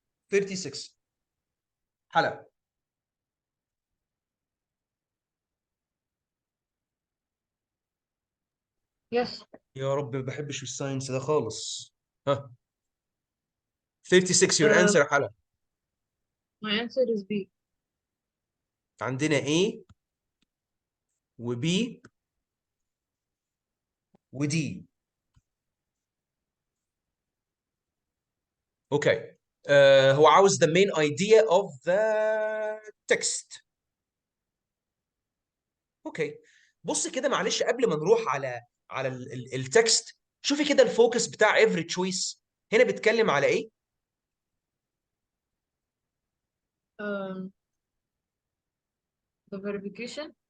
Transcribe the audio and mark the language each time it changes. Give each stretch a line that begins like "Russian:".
Arabic: 36 حلقة.
English: Yes.
Arabic: يا رب ما بحبش الساينس ده خالص. ها 36 your Uh, answer حلقة.
English: My answer is B.
Arabic: عندنا A و B و D. اوكي. هو عاوز
English: the main idea of the text.
Arabic: اوكي. بص كده معلش قبل ما نروح على التكست، شوفي كده الفوكس بتاع
English: every choice
Arabic: هنا بيتكلم على ايه؟
English: Um, the verification.